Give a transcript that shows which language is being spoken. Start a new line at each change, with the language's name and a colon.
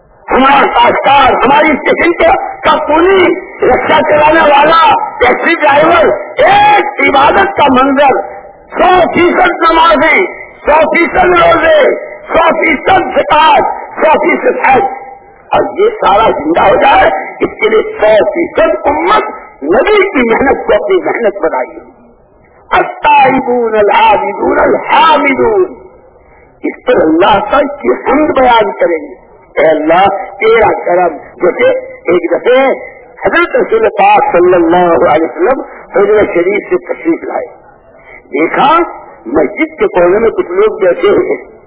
Urdu: ہمارا کاشتکار, ہماری اسٹیشن کا پولی, رکشا چلانے والا, ٹیکسی ڈرائیور, ایک عبادت کا منظر, 100% نمازیں, 100% روزے, 100% سکاس, 100% حج. اور یہ سارا زندہ ہو جائے اس کے لیے 100% امت نبی کی محنت کو اپنی محنت بنائی.
Arabic: التائبون العابدون الحامدون.
Urdu: اس پر اللہ کا کی حمد بیان کریں گے. اے اللہ تیرا کرم. جیسے ایک دفعہ حضرت رسول پاک صلی اللہ علیہ وسلم حضرت شریف سے تشریف لائے, دیکھا مسجد کے کونے میں کچھ لوگ بیٹھے ہوئے ہیں.